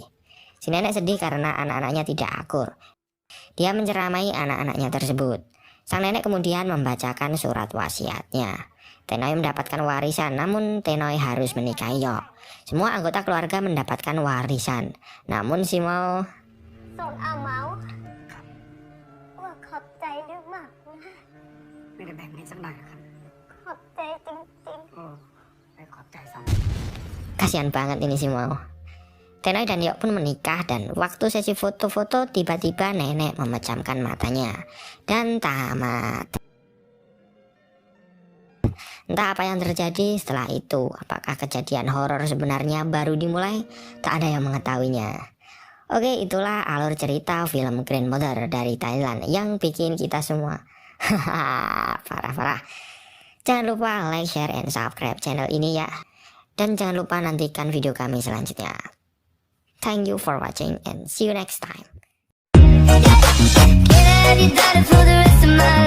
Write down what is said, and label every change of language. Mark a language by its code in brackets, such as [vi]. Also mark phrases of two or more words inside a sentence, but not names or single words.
[id] Si nenek sedih karena anak-anaknya tidak akur. Dia menceramai anak-anaknya tersebut. Sang nenek kemudian membacakan surat wasiatnya. Tenoy mendapatkan warisan, namun Tenoy harus menikahi Yok. Semua anggota keluarga mendapatkan warisan, namun si Mau [th] ส่งอาเมาส์ว่าขอบใจด้วยมากนะ ไม่ได้แบ่งให้สักหน่อยครับ ขอบใจจริง โอ้ไม่ขอบใจสอง [id] kasihan banget ini si Mau. Tenoy dan Yok pun menikah dan waktu sesi foto-foto tiba-tiba nenek memejamkan matanya dan tamat. Entah apa yang terjadi setelah itu. Apakah kejadian horor sebenarnya baru dimulai? Tak ada yang mengetahuinya. Oke, itulah alur cerita film Grandmother dari Thailand yang bikin kita semua parah-parah. Jangan lupa [en] like, share, and subscribe [id] channel ini ya. Dan jangan lupa nantikan video kami selanjutnya. [en] Thank you for watching and see you next time. Get ready, for the rest of my